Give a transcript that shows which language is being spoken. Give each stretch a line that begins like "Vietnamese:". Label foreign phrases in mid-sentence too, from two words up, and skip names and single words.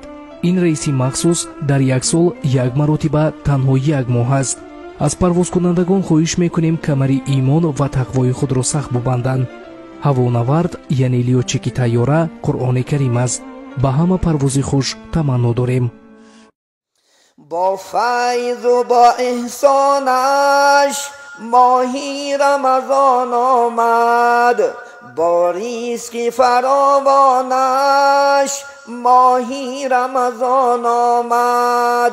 Tajik: ин рейси махсус дар як сол як маротиба танҳо як моҳ аст. аз парвозкунандагон хоҳиш мекунем камари имон ва тақвои худро сахт бубанданд. ҳавонавард яъне лётчики тайёра қуръони карим аст. ба ҳама парвози хуш таманно дорем. Бо файзу бо эҳсонаш моҳи Рамазон омад, бо ризқи фаровонаш моҳи Рамазон омад.